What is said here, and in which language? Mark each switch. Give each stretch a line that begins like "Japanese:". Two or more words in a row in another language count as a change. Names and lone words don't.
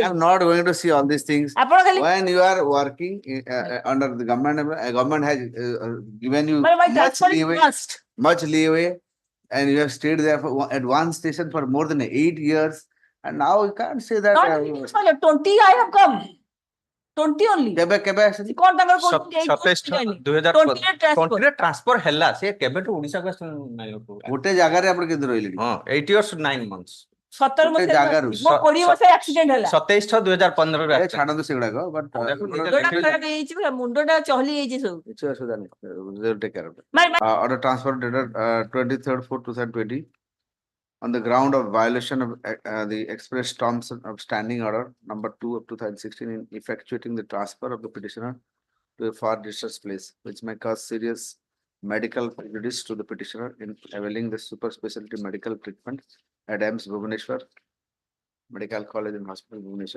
English: I'm not going to see all these things. When you are working under the government, government has given you much leeway, and you have stayed there for, at one station for more than 8 years, and now you can't say that. Not 20 I have come. 20 only.
Odia: କେବେ ଆସିଛି? କଣ ତାଙ୍କର 2020 ରେ transfer ହେଲା ସେ କେବେଠୁ ଓଡିଶାକୁ ଗୋଟେ ଜାଗାରେ ଆପଣ କେତେ ରହିଲେଣି?
English: ହଁ 8 years 9 months 17
Odia: ଗୋଟେ ଜାଗାରୁ 20 ମସିହା ଆକ୍ସିଡେଣ୍ଟ ହେଲା 27/6/2015 ରେ ଛାଡ଼ନ୍ତୁ ସେଗୁଡାକ ମୁଣ୍ଡଟା ଚହଲି ଯାଇଛି ସବୁ କିଛି ଅସୁବିଧା ନାହିଁ
English: take care of it. Order transfer dated 23/4/2020 on the ground of violation of the express terms of standing order number 2 of 2016 in effectuating the transfer of the petitioner to a far distance place, which may cause serious medical prejudice to the petitioner in availing the super specialty medical treatment at AIMS Bhubaneswar Medical College and Hospital Bhubaneswar.